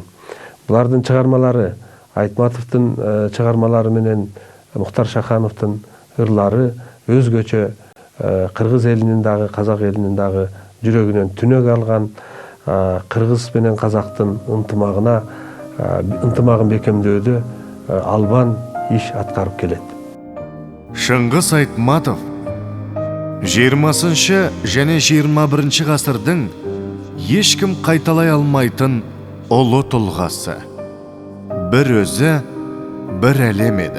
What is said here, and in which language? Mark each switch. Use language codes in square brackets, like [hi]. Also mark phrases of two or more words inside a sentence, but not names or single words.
[ky] Булардын чыгармалары, Айтматовдун чыгармалары менен Мухтар Шахановдун ырлары өзгөчө кыргыз элинин дагы, казак элинин дагы жүрөгүнөн түнөк алган, кыргыз менен казактын ынтымагын бекемдөөдө албан иш аткарып келет. [kk] Чыңгыз Айтматов 20-шы және 21-ші ғасырдың ешкім қайталай алмайтын ұлы тұлғасы. Бір өзі, бір әлем еді.